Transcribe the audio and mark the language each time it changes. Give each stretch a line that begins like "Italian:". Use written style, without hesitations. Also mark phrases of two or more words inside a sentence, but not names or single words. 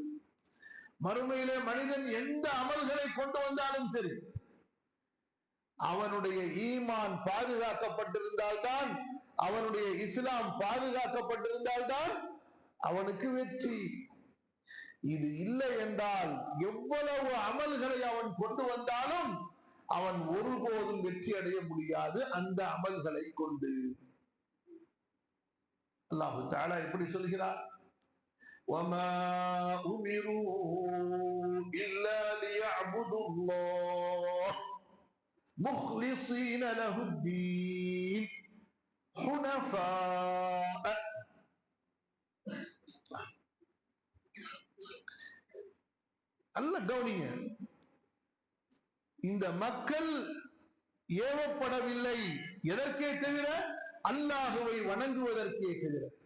Tamil: மறுமையிலே மனிதன் எந்த அமல்களை கொண்டு வந்தாலும் சரி, அவனுடைய ஈமான் பாதுகாக்கப்பட்டிருந்தால்தான், அவனுடைய இஸ்லாம் பாதுகாக்கப்பட்டிருந்தால்தான் அவனுக்கு வெற்றி. இது இல்லை என்றால் எவ்வளவு அமல்களை அவன் கொண்டு வந்தாலும் அவன் ஒருபோதும் வெற்றி அடைய முடியாது அந்த அமல்களை கொண்டு. அல்லாஹு தஆலா எப்படி சொல்கிறார்?
Arabic: وَمَا أُمِرُوا إِلَّا لِيَعْبُدُوا اللَّهَ مُخْلِصِينَ لَهُ الدِّينَ حُنَفَاءَ.
Tamil: அல்ல கவனிங்க, இந்த மக்கள் ஏவப்படவில்லை எதற்கே தவிர அல்லாஹுவை வணங்குவதற்கே தவிர.